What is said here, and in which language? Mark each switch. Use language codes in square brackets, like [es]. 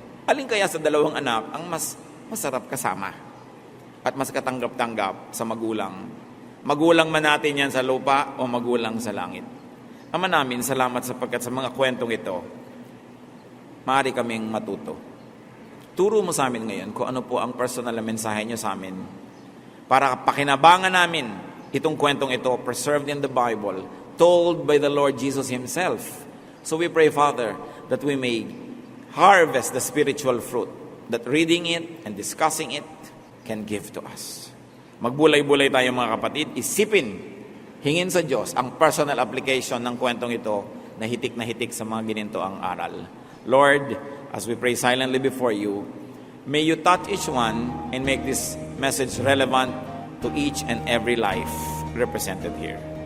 [tl] Alin kaya sa dalawang anak ang mas masarap kasama at mas katanggap-tanggap sa magulang? Magulang man natin yan sa lupa o magulang sa langit? Ama namin, salamat sapagkat sa mga kwentong ito, maaari kaming matuto. Turo mo sa amin ngayon kung ano po ang personal na mensahe niyo sa amin para pakinabangan namin itong kwentong ito, [en] preserved in the Bible, told by the Lord Jesus Himself. So we pray, Father, that we may harvest the spiritual fruit that reading it and discussing it can give to us. [tl] Magbulay-bulay tayo mga kapatid, isipin, hingin sa Diyos ang personal application ng kwentong ito na hitik sa mga gininto ang aral. [en] Lord, as we pray silently before you, may you touch each one and make this message relevant to each and every life represented here.